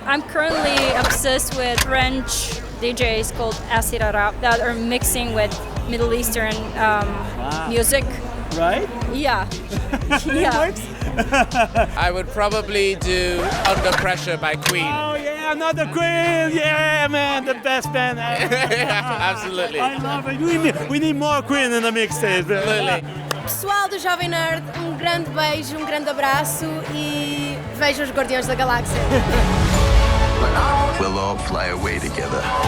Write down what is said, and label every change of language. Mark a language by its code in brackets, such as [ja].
[en] I'm currently obsessed with French DJs called Acid Arab that are mixing with Middle Eastern music. Right? Yeah. Yeah. I would probably do Under Pressure by Queen. Oh yeah, another Queen! Yeah, man, the best band ever. Absolutely. I love it. We need more Queen in the mixtape. Absolutely. [pt] Pessoal do Jovem Nerd, grande beijo, grande abraço e vejam os Guardiões da Galáxia. [en] We'll all fly away together.